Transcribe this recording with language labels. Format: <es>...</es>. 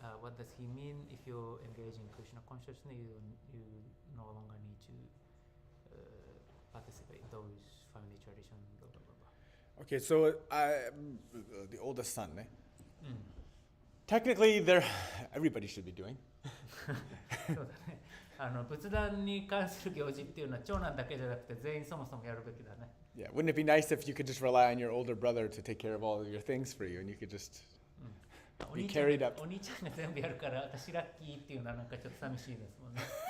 <en>What does he mean if you engage in Krishna consciousness? You no longer need to participate in those family traditions. Blah, blah, blah, blah. Okay, so the oldest son, eh? Technically, everybody should be doing.</en> <ja>そうだね。仏壇に関する行事っていうのは長男だけじゃなくて全員そもそもやるべきだね。</ja> <en>Yeah, wouldn't it be nice if you could just rely on your older brother to take care of all of your things for you, and you could just be carried up?</en> <ja>お兄ちゃんが全部やるから私ラッキーっていうのはなんかちょっと寂しいですもんね。</ja>